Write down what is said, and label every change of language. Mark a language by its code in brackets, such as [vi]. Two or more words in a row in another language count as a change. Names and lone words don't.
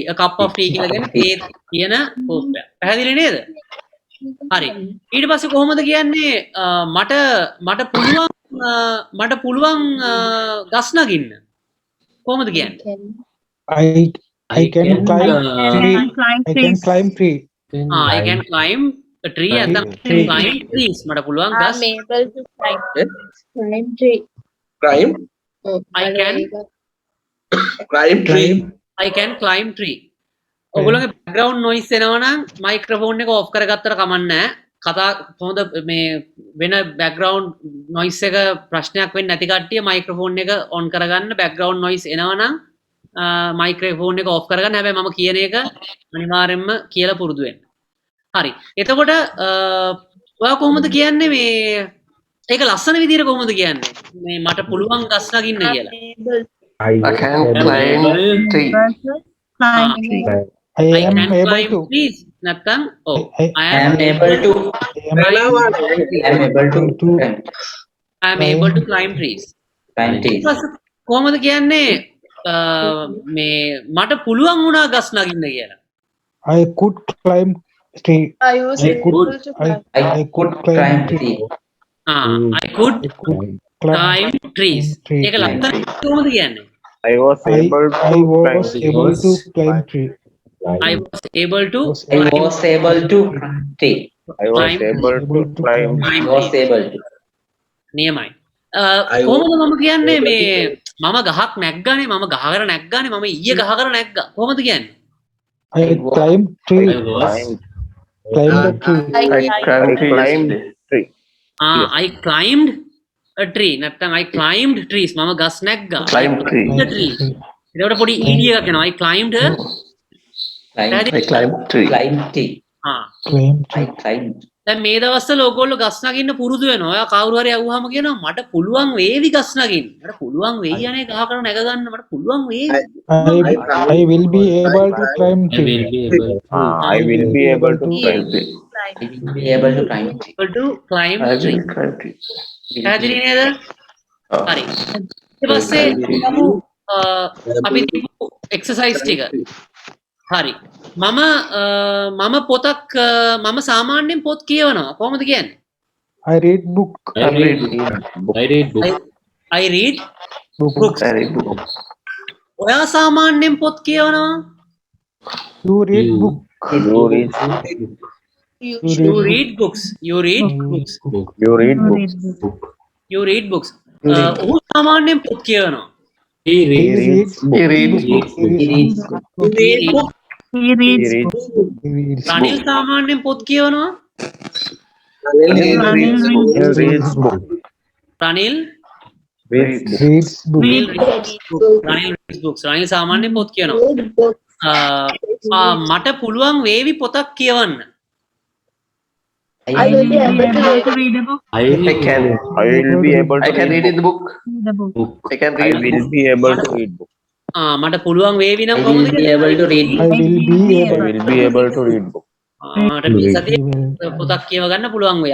[en] A cup of tea [si] කියලා කියන්නේ තේ කියන කෝප්පයක්. පැහැදිලි නේද? හරි. ඊට පස්සේ කොහොමද කියන්නේ මට පුළුවන් ගස් නගින්න. කොහොමද කියන්නේ? [en] I can climb tree. climb I can climb tree. I can climb a tree නැත්නම් Tree. climb trees [si] මට පුළුවන් [en] I'm [si] ගස් [en] able to climb. Eh? Climb tree. Crime. I can Crime tree. Climb. I can climb tree [si] ඔයගොල්ලෝගේ [en] background noise [si] එනවා නම් microphone එක off කරගත්තට කමක් නැහැ කතා කොහොමද මේ වෙන [en] background noise [si] එක ප්‍රශ්නයක් වෙන්නේ නැති කට්ටිය microphone එක on කරගන්න [en] background noise [si] එනවා නම් microphone එක off කරගන්න හැබැයි මම කියන එක අනිවාර්යෙන්ම කියලා පුරුදු වෙන්න හරි එතකොට ඔයා කොහොමද කියන්නේ මේ ඒක ලස්සන විදියට කොහොමද කියන්නේ මේ මට පුළුවන් ගස් නගින්න කියලා [en] I'm able I can climb tree. climb tree. I I am can able climb to. trees නැත්නම් I I I am am able to. I am I am able to I am able to climb trees climb trees. [si] කොහොමද කියන්නේ මේ මට පුළුවන් වුණා ගස් නගින්න කියලා [en] I could climb tree. I was I able could. to I, climb. I could climb tree. I could I could climb trees tree. [si] ඒක ලස්සන කොහොමද කියන්නේ [en] I was I, able to I was climb. able to climb tree. I was able to Was I was able to tree. I was climb. able to climb. I was able to. [si] නියමයි [en] I [si] කොහොමද මම කියන්නේ මේ මම ගහක් නැග්ගානේ මම ගහකට නැග්ගානේ මම ඊයේ ගහකට නැග්ගා කොහොමද කියන්නේ [en] I climbed tree. Climbed. Climbed the tree. I I climbed climbed tree. I climbed a tree නැත්නම් I climbed trees [si] මම ගස් නැග්ගා [en] Climb tree. the tree [si] ඒකට පොඩි [en] ed [si] එකක් එනවා [en] I climbed a Climb, I climbed tree. climb tree. Climbed I tree. climbed. [si] දැන් මේ දවස්වල ඕගොල්ලෝ ගස් නගින්න පුරුදු වෙනවා. ඔයා කවුරු හරි අහුවාම කියනවා මට පුළුවන් වේවි ගස් නගින්න. මට පුළුවන් වෙයි අනේ ගහකට නැග ගන්න මට පුළුවන් වේවි. [en] I will be able to climb tree. I will be able to He climb. is I will be able to climb tree. able to climb I tree. will climb tree. [si] පැහැදිලි නේද? හරි. ඊට පස්සේ අපි දීපු එක්සර්සයිස් ටික. හරි. මම පොතක් මම සාමාන්‍යයෙන් පොත් කියවනවා. කොහොමද කියන්නේ? [en] I read book. I read I read Books. I read book. [si] ඔයා සාමාන්‍යයෙන් පොත් කියවනවා? [en] You read book. You read. You read books. You read books. You read books. You read books. ඔහු සාමාන්‍යයෙන් පොත් කියවනවා. He reads book. He reads book. He reads book. You read book. He reads. He reads [si] රනිල් සාමාන්‍යයෙන් පොත් කියවනවා. [en] He reads book. රනිල් Reads book. reads book. රනිල් reads books. [si] රනිල් සාමාන්‍යයෙන් පොත් කියවනවා. මට පුළුවන් වේවි පොතක් කියවන්න. [en] I will be able to I can. I will be able I to can read read in the book. I can I read will be able to read book. [si] මට පුළුවන් වේවි නම් [en] I [si] කොහොමද [en] will be able to read I book. will be I able. will be able to read book. [si] මට මේ සතියේ පොතක් කියව ගන්න පුළුවන් වෙයි.